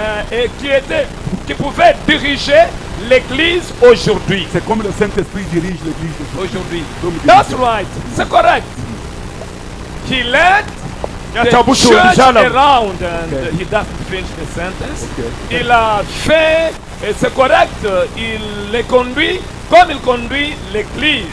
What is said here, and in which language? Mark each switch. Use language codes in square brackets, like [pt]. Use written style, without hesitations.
[fr] Et qui pouvait diriger l'église aujourd'hui. C'est comme le Saint-Esprit dirige l'église Aujourd'hui. [en] That's right. [fr] C'est correct. [en] He led the church around and he doesn't finish the sentence. [fr] Il a fait, et c'est correct, il les conduit comme il conduit l'église.